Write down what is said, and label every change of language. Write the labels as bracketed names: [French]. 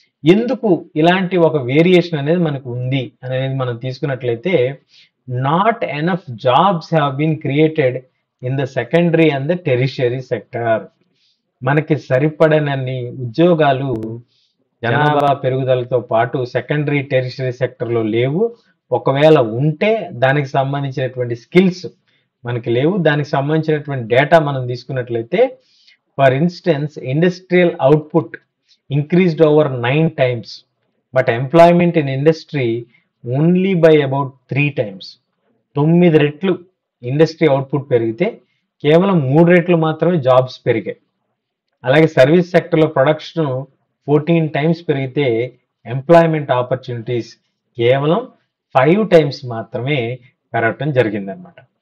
[Telugu] ఎందుకు ఇలాంటి ఒక వేరియేషన్ అనేది మనకు ఉంది అనేది మనం తీసుకున్నట్లయితే, [English] Not enough jobs have been created in the secondary and the tertiary sector. [Telugu] మనకి సరిపడనన్ని ఉద్యోగాలు జనాభా పెరుగుదలతో పాటు సెకండరీ టెరిషరీ సెక్టర్లో లేవు. ఒకవేళ ఉంటే దానికి సంబంధించినటువంటి స్కిల్స్ మనకి లేవు. దానికి సంబంధించినటువంటి డేటా మనం తీసుకున్నట్లయితే, [English] For instance industrial output increased over 9 times, but employment in industry only by about 3 times. [Telugu] 9 రెట్లు ఇండస్ట్రీ అవుట్పుట్ పెరిగితే కేవలం 3 రెట్లు మాత్రమే జాబ్స్ పెరిగాయి. అలాగే సర్వీస్ సెక్టర్లో ప్రొడక్షన్ 14 టైమ్స్ పెరిగితే ఎంప్లాయ్మెంట్ ఆపర్చునిటీస్ కేవలం 5 టైమ్స్ మాత్రమే పెరగటం జరిగిందనమాట.